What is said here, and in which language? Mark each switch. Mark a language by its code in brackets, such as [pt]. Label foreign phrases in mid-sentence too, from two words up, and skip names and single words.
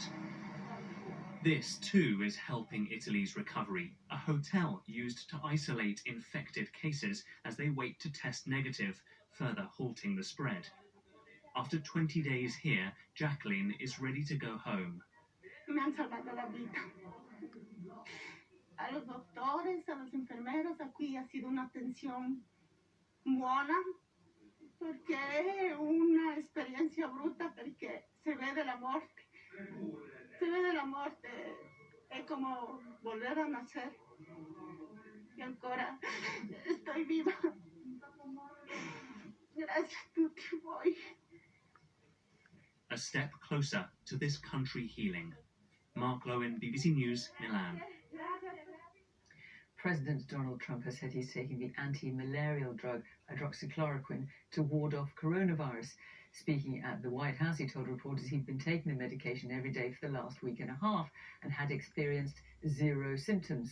[en] This, too, is helping Italy's recovery. A hotel used to isolate infected cases as they wait to test negative, further halting the spread. After 20 days here, Jacqueline is ready to go home. [es] Me han salvado la vida. A los doctores, a los enfermeros, aquí ha sido una atención buena, porque è una experiencia bruta, [it] perché se vede la morte. Se vede la morte, è come [es] volver a nacer. Y ancora estoy viva. [it] Gracias a tutti voi. [en] A step closer to this country healing. Mark Owen, BBC News, Milan. President Donald Trump has said he's taking the anti-malarial drug hydroxychloroquine to ward off coronavirus. Speaking at the White House, he told reporters he'd been taking the medication every day for the last week and a half and had experienced 0 symptoms.